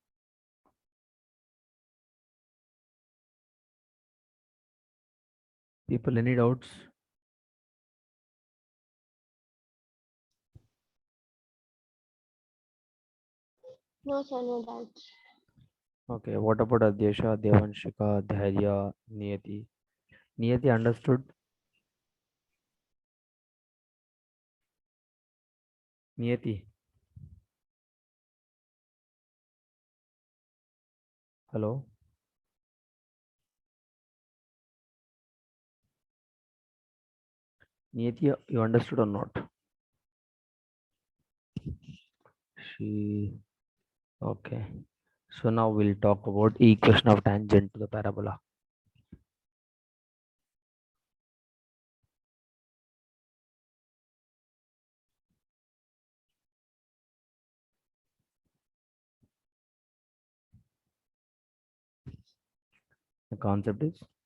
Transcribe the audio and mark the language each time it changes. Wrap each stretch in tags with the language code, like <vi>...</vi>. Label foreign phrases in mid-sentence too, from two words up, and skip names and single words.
<en>People, any doubts? No, sir, no doubts. Okay, what about Adyesha, Devanshika, Dhairya, Niyati? Niyati understood? Niyati, hello? Niyati, you understood or not? She okay. So now we'll talk about equation of tangent to the parabola. The concept is</en>